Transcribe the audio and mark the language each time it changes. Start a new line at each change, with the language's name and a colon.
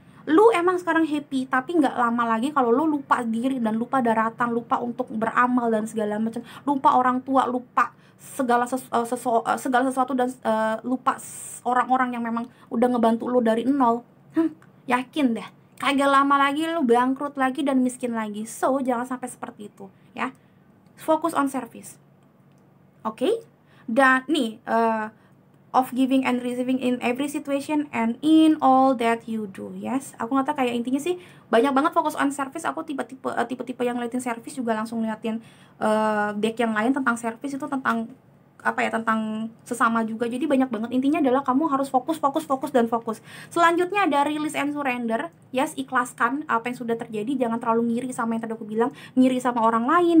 Indonesian: Lu emang sekarang happy, tapi nggak lama lagi kalau lu lupa diri dan lupa daratan, lupa untuk beramal dan segala macam, lupa orang tua, lupa segala sesuatu dan lupa orang-orang yang memang udah ngebantu lu dari nol. Yakin deh, kagak lama lagi lu bangkrut lagi dan miskin lagi. So jangan sampai seperti itu ya.
English: Fokus on service. Oke?
Indonesian: Dan nih
English: of giving and receiving in every situation and in all that you do.
Indonesian: Yes, aku ngata kayak intinya sih banyak banget fokus
English: on service.
Indonesian: Aku tipe-tipe yang ngeliatin service juga langsung ngeliatin deck yang lain tentang service, itu tentang apa ya, tentang sesama juga. Jadi banyak banget, intinya adalah kamu harus fokus. Selanjutnya ada
English: release and surrender.
Indonesian: Yes, ikhlaskan apa yang sudah terjadi. Jangan terlalu ngiri sama yang tadi aku bilang, ngiri sama orang lain.